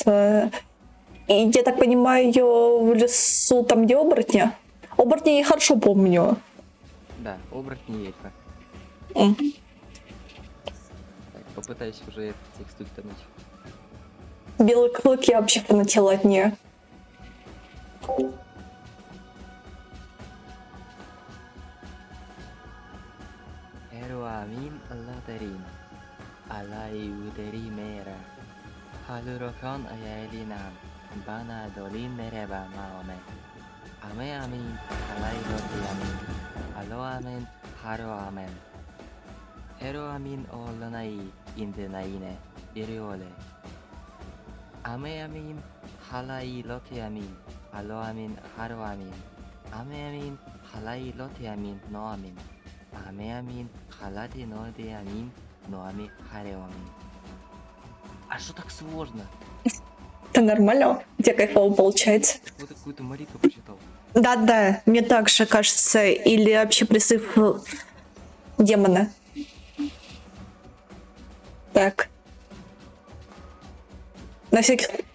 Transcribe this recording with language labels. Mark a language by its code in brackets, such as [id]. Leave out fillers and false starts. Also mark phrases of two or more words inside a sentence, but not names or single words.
[ru] И я так понимаю, в лесу там, где оборотни? Оборотни я хорошо помню. Да, оборотни и эльфа. Так, попытаюсь уже этот текст утонуть. Белые клыки я вообще фанатела от нее. [qya] Eruamin latarin, alai uderi mera, halurokon ayalinam, bana dolin mereba maome, ame amin, alai lotiamin, alo amen, haro amen. Eruamin olanai indenaine, iriole. Ame amin, halai lotiamin, alo amin, haro amin. Ame amin, halai lotiamin, no amin. Ame amin, halati nodi amin, no ami hareo amin. [ru] А что так сложно? Это нормально? У тебя кайфово получается? Вот какую-то молитву прочитал. Да, мне также кажется. Или вообще призыв демона. Так. На всякий...